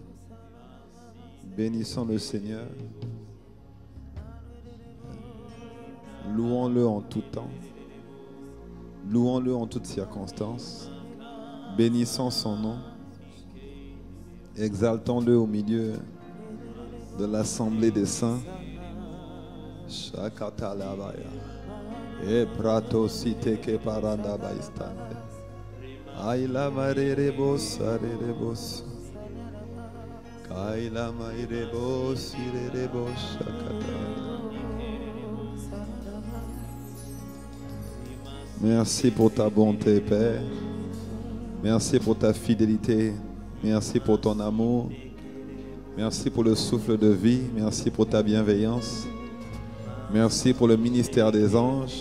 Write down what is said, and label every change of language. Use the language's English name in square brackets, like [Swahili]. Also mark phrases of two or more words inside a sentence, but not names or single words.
[French] Bénissons le Seigneur. Louons-le en tout temps. Louons-le en toutes circonstances. Bénissons son nom. Exaltons-le au milieu de l'assemblée des saints. Shakatalabaya. E prato site ke paranda baistande. Aila marerebos arerebos. Kaila mairebos irerebos shakata. Merci pour ta bonté, Père. Merci pour ta fidélité. Merci pour ton amour. Merci pour le souffle de vie. Merci pour ta bienveillance. Merci pour le ministère des anges.